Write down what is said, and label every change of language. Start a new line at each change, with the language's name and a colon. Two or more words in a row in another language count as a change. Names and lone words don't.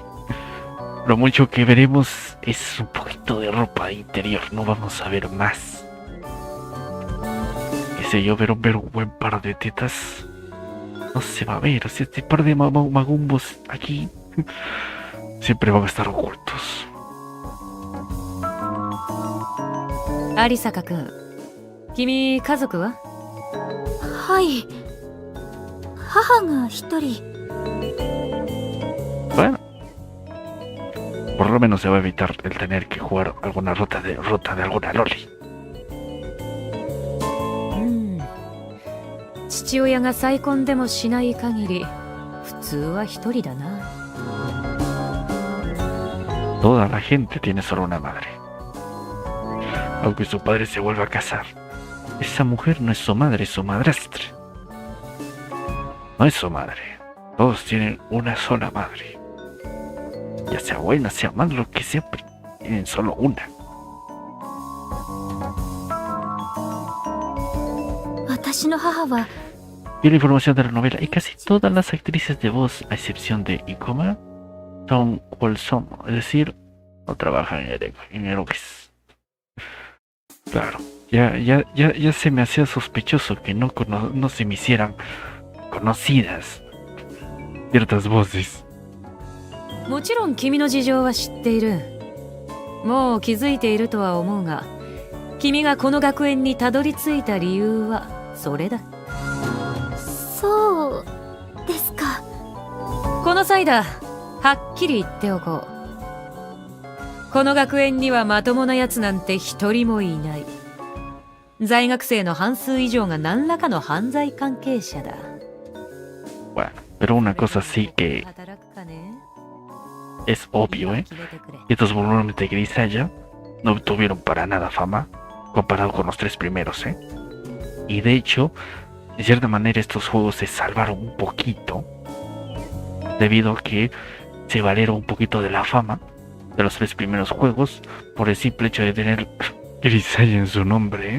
Spanish: Lo mucho que veremos es un poquito de ropa interior, no vamos a ver más. Qué sé yo, ver un buen par de tetas no se va a ver, o sea, este par de magumbos aquí siempre van a estar ocultos.
Japanese: 有坂くん、君家族は？はい。母が一人。
Spanish: Bueno, por lo menos se va a evitar el tener que jugar alguna ruta de alguna loli.
Japanese: 父親が再婚でもしない限り普通は一人だな。
Spanish: Toda la gente tiene solo una madre. Aunque su padre se vuelva a casar, esa mujer no es su madre, es su madrastra. No es su madre. Todos tienen una sola madre. Ya sea buena, sea mala, lo que sea, pero tienen solo una.
Japanese: 私の母は
Spanish: Y la información de la novela, y casi todas las actrices de voz, a excepción de Ikoma, son Wholesome, es decir, no trabajan en eroges. Claro, ya se me hacía sospechoso que no se me hicieran conocidas ciertas voces.
Japanese: もちろん君の事情は知っている。もう気づいているとは思うが、君がこの学園にたどり着いた理由はそれだ。そうですか。この際だ、はっきり言っておこう。この学園にはまともなやつなんて一人もいない。在学生の半数以上が何らかの犯罪関係者だ。
Spanish: Bueno, pero una cosa sí que es obvio, estos volúmenes de Grisaya no obtuvieron para nada fama comparado con los tres primeros, y de hecho, de cierta manera estos juegos se salvaron un poquito debido a que se valieron un poquito de la fama de los tres primeros juegos por el simple hecho de tener Grisaya en su nombre.